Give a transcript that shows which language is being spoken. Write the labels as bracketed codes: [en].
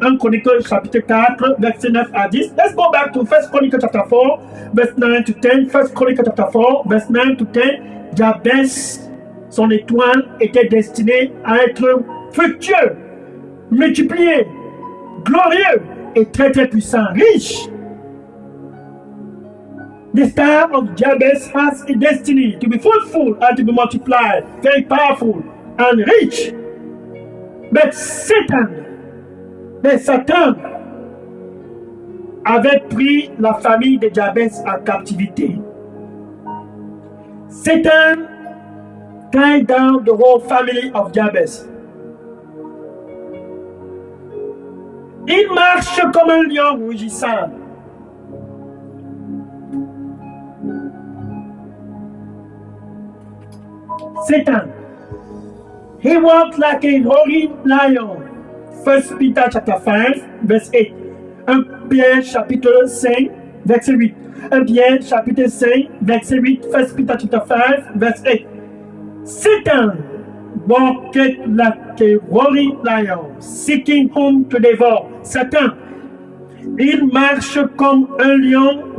[fr] 1 Chronique chapitre 4, verset 9 à 10. [en] Let's go back to 1 Chronique chapter 4, verse 9 to 10. 1 Chronique chapter 4, verse 9 to 10. [fr] Jabez, son étoile, était destinée à être fructueux, multiplié, glorieux et très très puissant, riche. [en] The star of Jabez has a destiny to be fruitful and to be multiplied, very powerful and rich. [fr] But Satan avait pris la famille de Jabez en captivité. [en] Satan tied down the whole family of Jabez. [fr] Il marche comme un lion rugissant. [en] Satan, he walked like a roaring lion. 1 Peter chapter 5, verse 8. [fr] 1 Pierre chapitre 5, verset 8. 1 Pierre chapitre 5, verset 8. [en] 1 Peter chapter 5, verse 8. Satan walked like a roaring lion, seeking whom to devour. [fr] Satan, il marche comme un lion